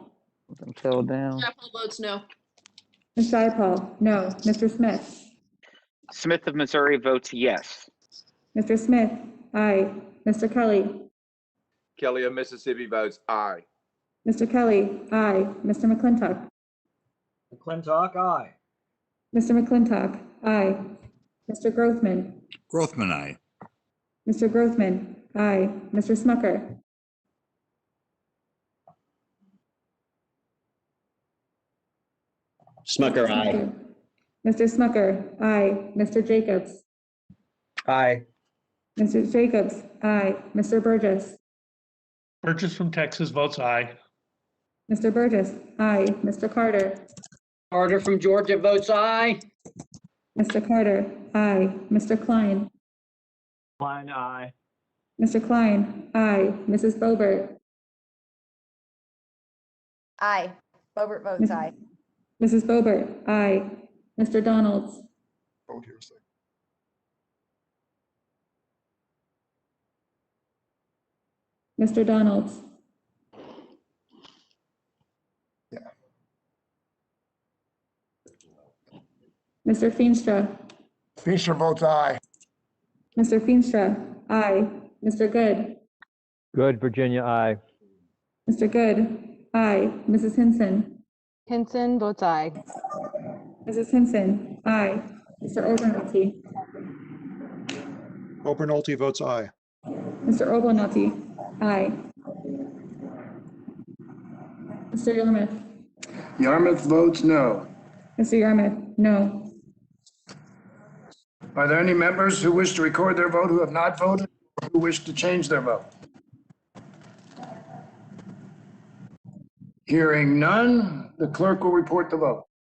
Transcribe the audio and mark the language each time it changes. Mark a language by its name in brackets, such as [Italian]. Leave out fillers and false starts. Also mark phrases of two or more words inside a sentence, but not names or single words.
[English] Until down. Chapel votes no. Ms. Jayapal, no. Mr. Smith? Smith of Missouri votes yes. Mr. Smith, aye. Mr. Kelly? Kelly of Mississippi votes aye. Mr. Kelly, aye. Mr. McClintock? McClintock, aye. Mr. McClintock, aye. Mr. Grothman? Grothman, aye. Mr. Grothman, aye. Mr. Smucker? Smucker, aye. Mr. Smucker, aye. Mr. Jacobs? Aye. Mr. Jacobs, aye. Mr. Burgess? Burgess from Texas votes aye. Mr. Burgess, aye. Mr. Carter? Carter from Georgia votes aye. Mr. Carter, aye. Mr. Klein? Klein, aye. Mr. Klein, aye. Mrs. Boebert? Aye. Boebert votes aye. Mrs. Boebert, aye. Mr. Donalds? Vote here a second. Mr. Donalds? Yeah. Mr. Feenstra? Feenstra votes aye. Mr. Feenstra, aye. Mr. Good? Good, Virginia, aye. Mr. Good, aye. Mrs. Hinson? Hinson votes aye. Mrs. Hinson, aye. Mr. Obernolte? Obernolte votes aye. Mr. Obernolte, aye. Mr. Yarmouth? Yarmouth votes no. Mr. Yarmouth, no. Are there any members who wish to record their vote who have not voted or who wish to change their vote? Hearing none, the clerk will report the vote.